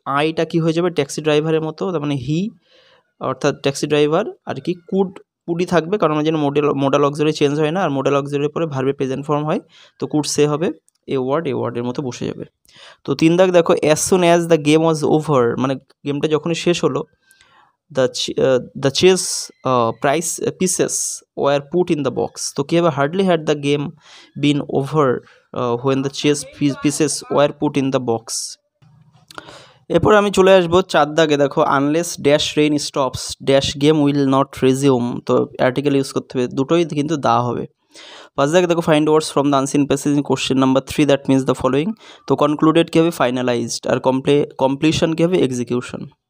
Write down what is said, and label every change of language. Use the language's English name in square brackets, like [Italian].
[Bangla] আইটা কী হয়ে যাবে, ট্যাক্সি ড্রাইভারের মতো, তার মানে হি, অর্থাৎ ট্যাক্সি ড্রাইভার আর কি কুডই থাকবে, কারণ আমরা যেন মোডাল অক্সিলারি চেঞ্জ হয় না, আর মোডাল অক্সিলারির পরে ভার্বের প্রেজেন্ট ফর্ম হয়, তো কুড সে হবে এ ওয়ার্ডের মতো বসে যাবে। তো 3 দাগ দেখো, [English] as soon as the game was over, [Bangla] মানে গেমটা যখনই শেষ হলো, [English] the chess pieces were put in the box। [Bangla] তো কী হবে, [English] hardly had the game been over when the chess pieces were put in the box। [Bangla] এরপর আমি চলে আসবো 4 দাগে দেখো, [English] Unless dash rain stops dash game will not resume. [Bangla] তো article use করতে হবে, দুটোই কিন্তু দা হবে। 5 দাগে দেখো, [English] Find words from the unseen passage in question number 3 that means the following. [Bangla] তো কনক্লুডেড কী হবে, ফাইনালাইজড, আর কমপ্লিশন কী হবে, এক্সিকিউশন।